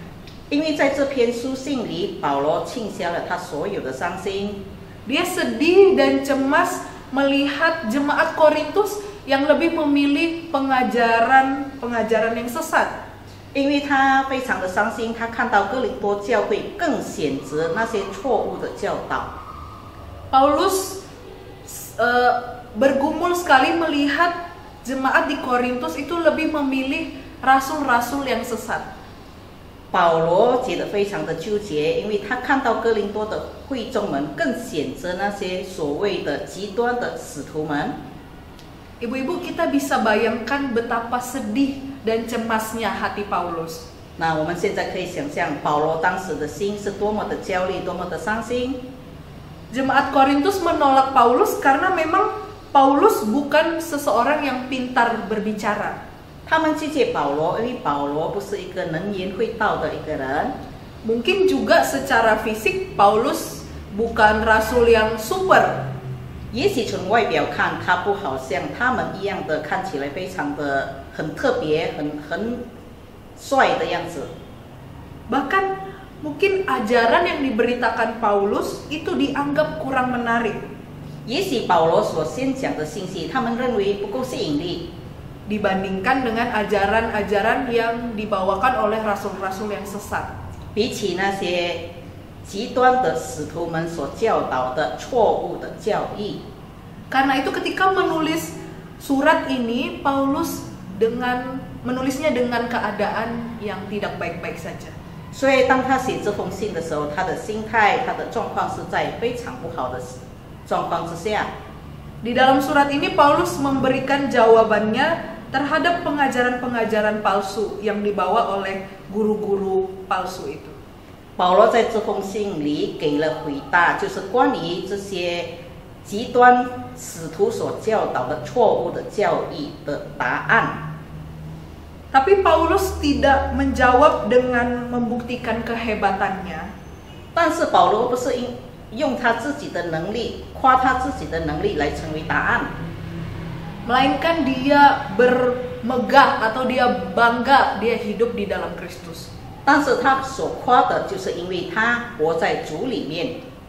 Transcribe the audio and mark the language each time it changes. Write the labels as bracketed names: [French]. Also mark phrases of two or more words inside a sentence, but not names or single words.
[Chinese] 因为在这篇书信里，保罗倾销了他所有的伤心， [Indonesian] Dia sedih dan cemas melihat jemaat Korintus yang lebih memilih pengajaran yang sesat. [Chinese] 因为他非常的伤心，他看到哥林多教会更选择那些错误的教导。 [Indonesian] Paulus bergumul sekali melihat jemaat di Korintus itu lebih memilih rasul-rasul yang sesat. [Chinese] 保罗觉得非常的纠结，因为他看到哥林多的会众们更选择那些所谓的极端的使徒们。 [Indonesian] Ibu-ibu, kita bisa bayangkan betapa sedih dan cemasnya hati Paulus. [Chinese] 那我们现在可以想象保罗当时的心是多么的焦虑，多么的伤心。 [Indonesian] Jemaat Korintus menolak Paulus karena memang Paulus bukan seseorang yang pintar berbicara. [Chinese] 他们拒绝保罗，因为保罗不是一个能言会道的一个人。 [Indonesian] Mungkin juga secara fisik Paulus bukan rasul yang super. [Chinese] 也许从外表看，他不好像他们一样的看起来非常的很特别、很帅的样子。 [Indonesian] Bahkan mungkin ajaran yang diberitakan Paulus itu dianggap kurang menarik [Chinese] 也许保罗所宣讲的信息，他们认为不够吸引力， [Indonesian] dibandingkan dengan ajaran-ajaran yang dibawakan oleh rasul-rasul yang sesat. [Chinese] 比起那些极端的使徒们所教导的错误的教义。 [Indonesian] Karena itu ketika menulis surat ini, Paulus menulisnya dengan keadaan yang tidak baik-baik saja. [Chinese] 所以当他写这封信的时候，他的心态、他的状况是在非常不好的状况之下。 [Indonesian] Di dalam surat ini Paulus memberikan jawabannya terhadap pengajaran-pengajaran palsu yang dibawa oleh guru-guru palsu itu. [Chinese] 保罗在这封信里给了回答，就是关于这些极端使徒所教导的错误的教义的答案。 [Indonesian] Tapi Paulus tidak menjawab dengan membuktikan kehebatannya. [Chinese] 但是保罗不是用他自己的能力，夸他自己的能力来成为答案， [Indonesian] Melainkan dia bermegah atau dia bangga dia hidup di dalam Kristus. [Chinese] 但是他所夸的就是因为他活在主里面。